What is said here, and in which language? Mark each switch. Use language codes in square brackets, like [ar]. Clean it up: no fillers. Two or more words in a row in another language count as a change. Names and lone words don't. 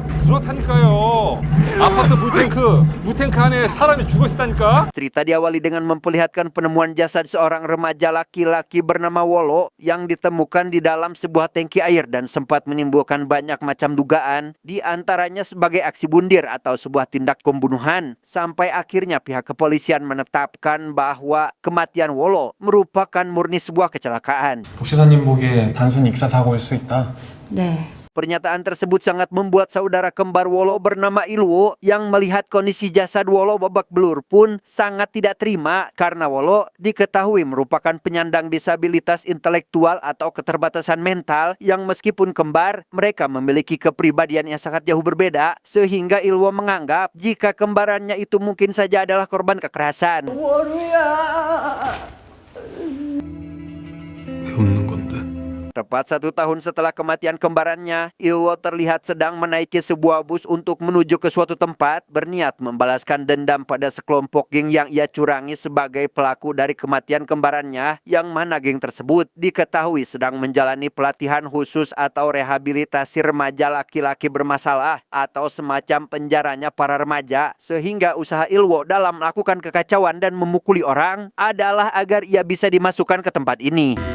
[ko] 그렇다니까요. 아파트 무탱크 안에 사람이 죽어 있다니까. [id] Cerita diawali dengan memperlihatkan penemuan jasad seorang remaja laki-laki bernama Wolo yang ditemukan di dalam sebuah tangki air dan sempat menimbulkan banyak macam dugaan, di antaranya sebagai aksi bundir atau sebuah tindak pembunuhan. Sampai akhirnya pihak kepolisian menetapkan bahwa kematian Wolo merupakan murni sebuah kecelakaan. [ko] 복지사님 보기에 단순히 익사 사고일 수 있다. 네. [id] Pernyataan tersebut sangat membuat saudara kembar Wolo bernama Ilwo yang melihat kondisi jasad Wolo babak belur pun sangat tidak terima karena Wolo diketahui merupakan penyandang disabilitas intelektual atau keterbatasan mental yang meskipun kembar, mereka memiliki kepribadian yang sangat jauh berbeda sehingga Ilwo menganggap jika kembarannya itu mungkin saja adalah korban kekerasan. [ko] 왜 웃는 건데? [id] Tepat 1 tahun setelah kematian kembarannya, Ilwo terlihat sedang menaiki sebuah bus untuk menuju ke suatu tempat, berniat membalaskan dendam pada sekelompok geng yang ia curangi sebagai pelaku dari kematian kembarannya, yang mana geng tersebut diketahui sedang menjalani pelatihan khusus atau rehabilitasi remaja laki-laki bermasalah atau semacam penjaranya para remaja, sehingga usaha Ilwo dalam melakukan kekacauan dan memukuli orang adalah agar ia bisa dimasukkan ke tempat ini.